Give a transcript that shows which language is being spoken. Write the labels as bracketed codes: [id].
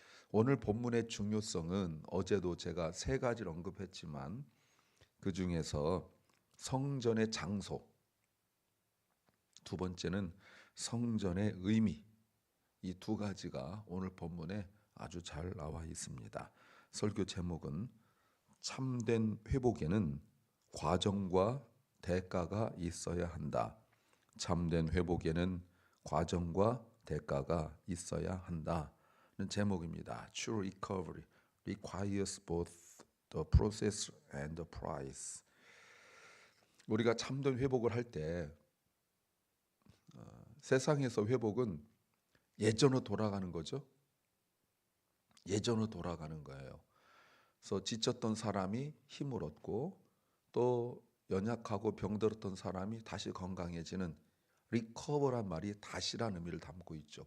[ko] 오늘 본문의 중요성은 어제도 제가 세 가지를 언급했지만 그 중에서 성전의 장소, 두 번째는 성전의 의미, 이 두 가지가 오늘 본문에 아주 잘 나와 있습니다. 설교 제목은 참된 회복에는 과정과 대가가 있어야 한다. 참된 회복에는 과정과 대가가 있어야 한다는 제목입니다. [en] True recovery requires both the process and the price. [ko] 우리가 참된 회복을 할 때 세상에서 회복은 예전으로 돌아가는 거죠. 예전으로 돌아가는 거예요. 그래서 지쳤던 사람이 힘을 얻고 또 연약하고 병들었던 사람이 다시 건강해지는 리커버란 말이 다시라는 의미를 담고 있죠.